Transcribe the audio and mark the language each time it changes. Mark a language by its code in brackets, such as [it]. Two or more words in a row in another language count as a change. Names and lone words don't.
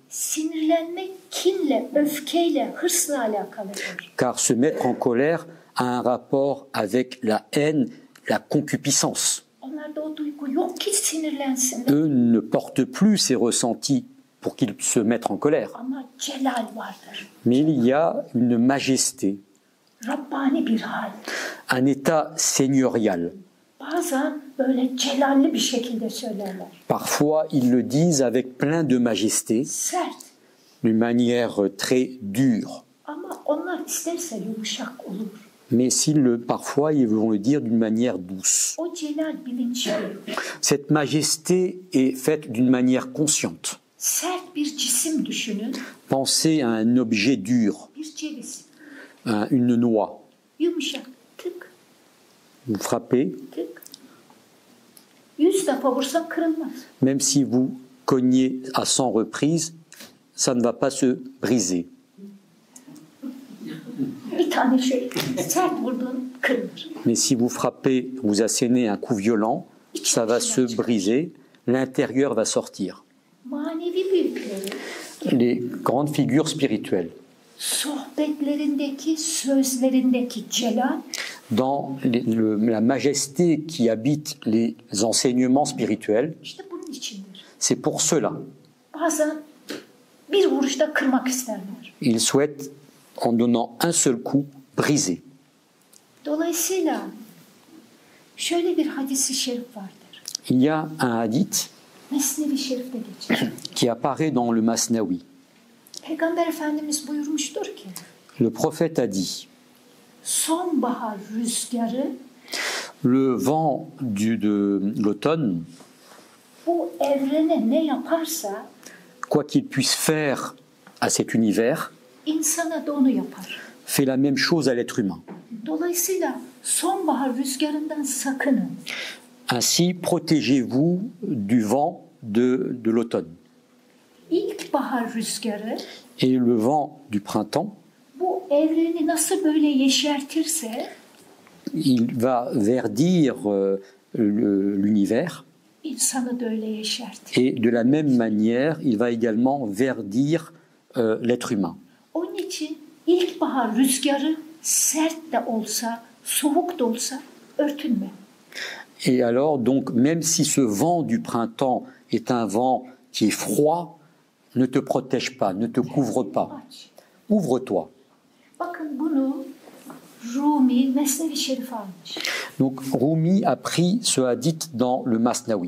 [tr] Sinirlenmek kinle, öfkeyle, hırsla alakalıdır. [fr] Car se mettre en colère a un rapport avec la haine, la concupiscence. [tr] Onlarda o duygu yok ki sinirlensinler. [fr] Eux ne portent plus ces ressentis pour qu'ils se mettent en colère. [tr] Ama celal vardır. [fr] Mais il y a une majesté, [tr] Rabbani bir hal. [fr] un état seigneurial. [tr] Bazen böyle celalli bir şekilde söylerler. [fr] Parfois, ils le disent avec plein de majesté, [tr] Sert. [fr] d'une manière très dure. [tr] Ama onlar isterse yumuşak olur. [fr] Mais parfois, ils vont le dire d'une manière douce. [tr] O celal bilinçli. [fr] Cette majesté est faite d'une manière consciente. [tr] Sert bir cisim düşünün. [fr] Pensez à un objet dur, [tr] Bir ceviz. [fr] une noix. [tr] Yumuşak. Tık [fr] Vous frappez, [tr] tık. 100 defa vursan kırılmaz. [fr] même si vous cognez à 100 reprises, ça ne va pas se briser. [tr] Bir tane şöyle sert vurduğun kırılır. [fr] Mais si vous frappez, vous assénez un coup violent, ça va se briser, l'intérieur va sortir. [tr] Manevi büyükleri [fr] Les grandes figures spirituelles, [tr] sohbetlerindeki, sözlerindeki celal [fr] dans la majesté qui habite les enseignements spirituels, [tr] işte bunun içindir. [fr] c'est pour cela. [tr] Bazen bir vuruşta kırmak isterler. [fr] Ils souhaitent, en donnant un seul coup, briser. [tr] Dolayısıyla şöyle bir hadis-i şerif vardır. [fr] Il y a un hadith [tr] Mesnevi Şerif'te geçer. [fr] qui apparaît dans le Masnawi. [tr] Peygamber Efendimiz buyurmuştur ki [fr] Le prophète a dit, [tr] sonbahar rüzgarı [fr] le vent de l'automne, [tr] bu evrene ne yaparsa [fr] quoi qu'il puisse faire à cet univers, [tr] insana da onu yapar. [fr] fait la même chose à l'être humain. [tr] Dolayısıyla sonbahar rüzgarından sakının. [fr] Ainsi, protégez-vous du vent de l'automne. [tr] İlkbahar rüzgarı [fr] Et le vent du printemps, [tr] bu evreni nasıl böyle yeşertirse [fr] il va verdir l'univers, [tr] insanı da öyle yeşertir. [fr] et de la même manière, il va également verdir l'être humain. [tr] Onun için ilkbahar rüzgarı sert de olsa, soğuk da olsa örtünme. [fr] Et alors, donc, même si ce vent du printemps est un vent qui est froid, ne te protège pas, ne te couvre pas. [tr] Aç. [fr] Ouvre-toi. [tr] Bakın bunu Rumi Mesnevi Şerif almış. [fr] Donc, Rumi a pris ce hadith dans le Masnawi,